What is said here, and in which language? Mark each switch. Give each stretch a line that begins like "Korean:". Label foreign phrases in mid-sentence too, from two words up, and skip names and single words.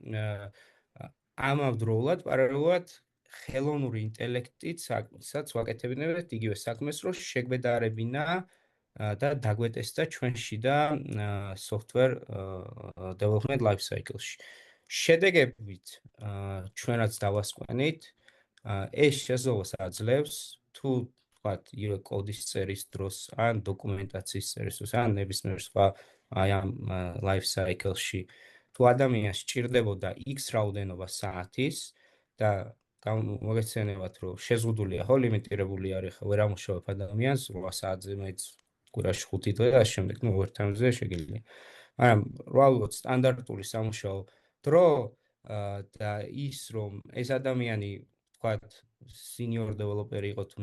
Georgian: ამავდროულად პარალელურად ხელოვნური ინტელექტიც საქმესაც ვაკეთებინებთ იგივე საქმეს, რომ შეგვედარებინა და დაგვეტესტა ჩვენში და
English: software development life cycle-ში.
Georgian: შედეგებით ჩვენაც დავასკვენით, ეს შესაძლებლობას აძლევს თუ თქვათ იგივე კოდის წერის დროს ან დოკუმენტაციის წერის დროს ან ნებისმიერ სხვა აი ამ
English: life cycle-ში
Georgian: თუ ადამიანს სჭირდებოდა X რაოდენობა საათის და მოგეცემათ რომ შეზღუდულია ხო ლიმიტირებული არის ხო ვერ ამუშავებ ადამიანს 8 საათზე მეც კვირაში 5 დღე და ამ შემდეგ ნუ overtime-ზე შეგიძლია. მაგრამ რეალურად სტანდარტული სამუშაო დრო და ის რომ ეს ადამიანი თქვათ
English: senior developer
Georgian: იყო თუ